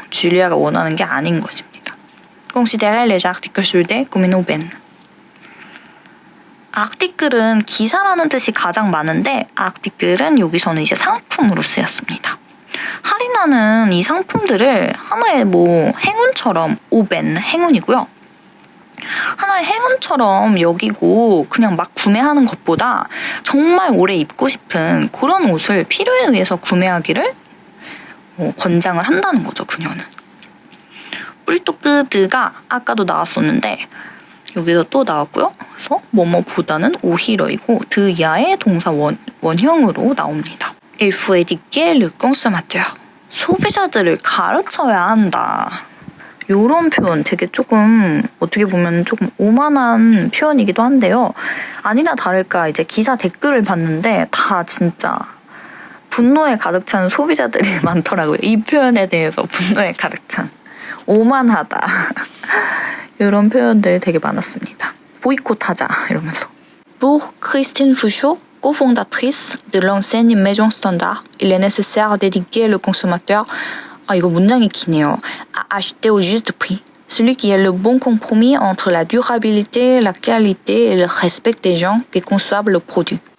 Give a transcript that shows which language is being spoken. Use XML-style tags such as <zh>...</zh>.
<ko>줄리아가 원하는 게 아닌 것입니다.</ko> <fr>Considérer les articles soldés comme une aubaine.</fr> <ko>아티클은 기사라는 뜻이 가장 많은데 아티클은 여기서는 이제 상품으로 쓰였습니다. 할인하는 이 상품들을 하나의 행운처럼 오벤 행운이고요. 하나의 행운처럼 여기고 그냥 막 구매하는 것보다 정말 오래 입고 싶은 그런 옷을 필요에 의해서 구매하기를 권장을 한다는 거죠, 그녀는. 뿔토크드가 아까도 나왔었는데 여기서 또 나왔고요. 그래서 뭐뭐보다는 오히려이고 드야의 동사 원형으로 나옵니다.</ko> <fr>Il faut éduquer le consommateur.</fr> <ko>소비자들을 가르쳐야 한다. 이런 표현 되게 조금 어떻게 보면 조금 오만한 표현이기도 한데요. 아니나 다를까 이제 기사 댓글을 봤는데 다 진짜 분노에 가득 찬 소비자들이 많더라고요. 이 표현에 대해서 분노에 가득 찬 오만하다 이런 표현들이 되게 많았습니다. 보이콧하자 이러면서.</ko> <fr>Pour Christine Fouchot, cofondatrice de l'enseigne Maison Standard, il est nécessaire d'éduquer le consommateur.</fr> <ko>이거 문장이 기네요.</ko> <fr>À acheter au juste prix. Celui qui est le bon compromis entre la durabilité, la qualité et le respect des gens qui conçoivent le produit.</fr>